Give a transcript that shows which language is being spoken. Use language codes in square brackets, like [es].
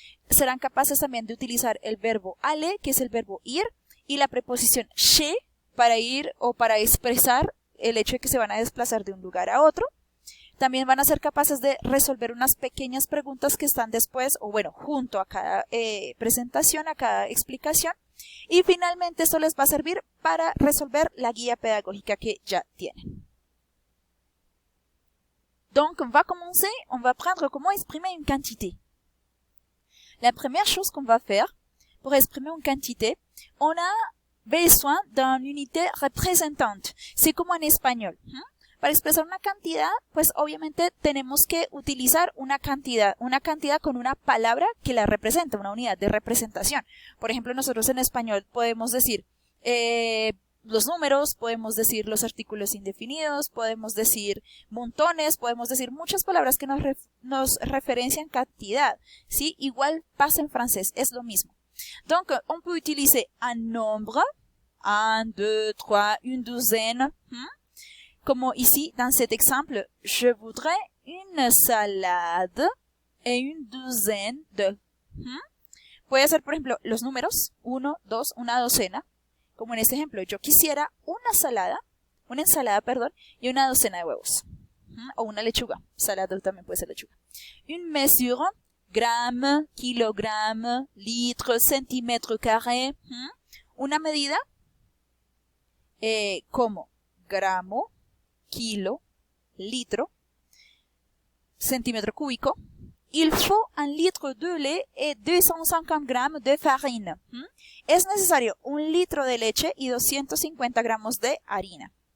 [es] Serán capaces también de utilizar el verbo aller, que es el verbo ir, y la preposición chez para ir o para expresar el hecho de que se van a desplazar de un lugar a otro. También van a ser capaces de resolver unas pequeñas preguntas que están después, o bueno, junto a cada presentación, a cada explicación. Y finalmente esto les va a servir para resolver la guía pedagógica que ya tienen. [fr] Donc, on va commencer, on va apprendre comment exprimer une quantité. La première chose qu'on va faire pour exprimer une quantité, on a besoin d'une unité représentante. C'est comme en espagnol. [es] Para expresar una cantidad, pues obviamente tenemos que utilizar una cantidad con una palabra que la representa, una unidad de representación. Por ejemplo, nosotros en español podemos decir los números, podemos decir los artículos indefinidos, podemos decir montones, podemos decir muchas palabras que nos referencian cantidad, ¿sí? Igual pasa en francés, es lo mismo. [fr] Donc, on peut utiliser un nombre, 1, 2, 3, une douzaine, como ici, dans cet exemple, je voudrais une salade et une douzaine de. [es] Puede ser, por ejemplo, los números 1, 2, una docena. Como en este ejemplo, yo quisiera una ensalada, y una docena de huevos. O una lechuga. Salada también puede ser lechuga. [fr] Une mesure, gramme, kilogramme, litre, centímetro carré. [es] Una medida, como gramo, kilo, litro, centímetro cúbico. [fr] Il faut un litre de lait et 250 grammes de farine. [es] Es necesario un litro de leche y 250 gramos de harina.